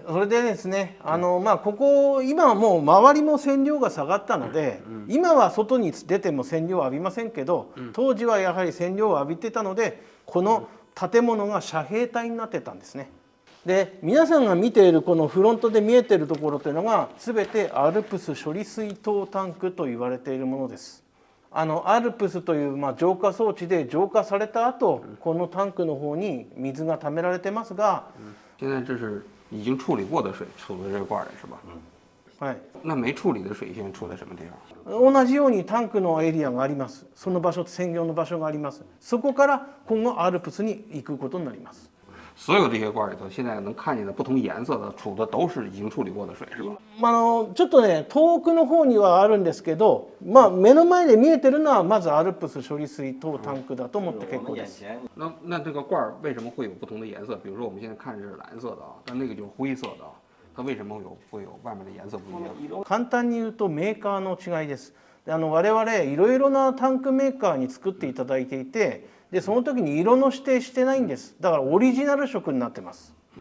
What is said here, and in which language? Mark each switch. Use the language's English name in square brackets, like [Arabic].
[Japanese] それでですね、ここ今はもう周りも線量が下がったので、今は外に出ても線量を浴びませんけど、当時はやはり線量を浴びてたので、この建物が遮蔽帯になってたんですね。で皆さんが見ているこのフロントで見えているところというのが全てアルプス処理水等タンクと言われているものです。アルプスという浄化装置で浄化された後、このタンクの方に水が溜められてますが、 [Chinese] 现在这是已经处理过的水储在这个罐里是吧？ [Japanese] はい。 [Chinese] 那没处理的水现在储在什么地方？ [Japanese] 同じようにタンクのエリアがあります。その場所、専用の場所があります。そこから今後アルプスに行くことになります。 [Chinese] 所有这些罐里头，现在能看见的不同颜色的储的都是已经处理过的水，是吧？ [Japanese] ちょっとね遠くの方にはあるんですけど、目の前で見えてるのはまずアルプス処理水等タンクだと思って結構です。 [Chinese] 那这个罐为什么会有不同的颜色？比如说我们现在看这是蓝色的啊，但那个就是灰色的啊，它为什么会有外面的颜色不一样？ [Japanese] 簡単に言うとメーカーの違いです。我々いろいろなタンクメーカーに作っていただいていて、でその時に色の指定してないんです。だからオリジナル色になってます。